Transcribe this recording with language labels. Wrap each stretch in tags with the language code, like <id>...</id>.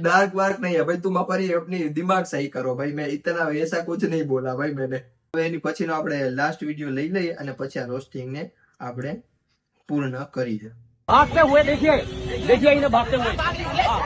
<hi>Dark वार्क नहीं है भाई, तुम अपनी अपनी दिमाग सही करो भाई. मैं इतना ऐसा कुछ नहीं बोला भाई मैंने.</hi> <gu>એની પછીનો આપણે લાસ્ટ વિડીયો લઈ લઈએ અને પછી આ રોસ્ટિંગ ને આપણે પૂર્ણ કરીએ.</gu> <hi>भागते हुए देखिए इन्हें भागते हुए।</hi>